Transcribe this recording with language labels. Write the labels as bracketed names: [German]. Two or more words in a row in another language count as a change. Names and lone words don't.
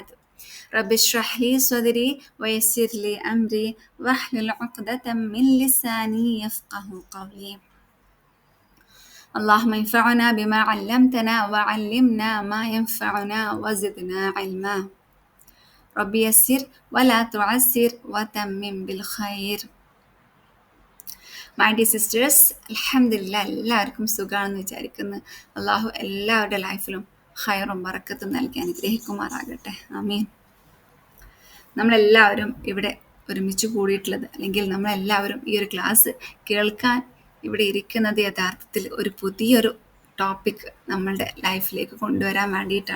[Arabic] رب اشرح لي صدري ويسر لي أمري واحلل عقدة من لساني يفقه قولي. اللهم انفعنا بما علمتنا وعلمنا ما ينفعنا وزدنا علما. ربي يسر ولا تعسر وتمم بالخير. [English] My dear sisters, [Malayalam] അൽഹംദുലില്ലാ എല്ലാവർക്കും സുഖമാണെന്ന് വിചാരിക്കുന്നു. അള്ളാഹു എല്ലാവരുടെ ലൈഫിലും ഖൈറും ബറക്കത്തും നൽകി അനുഗ്രഹിക്കുമാറാകട്ടെ. ആമീൻ. നമ്മളെല്ലാവരും ഇവിടെ ഒരുമിച്ച് കൂടിയിട്ടുള്ളത്, അല്ലെങ്കിൽ നമ്മളെല്ലാവരും ഈ ഒരു ക്ലാസ് കേൾക്കാൻ ഇവിടെ ഇരിക്കുന്നത് യഥാർത്ഥത്തിൽ ഒരു പുതിയൊരു ടോപ്പിക് നമ്മളുടെ ലൈഫിലേക്ക് കൊണ്ടുവരാൻ വേണ്ടിയിട്ടാണ്.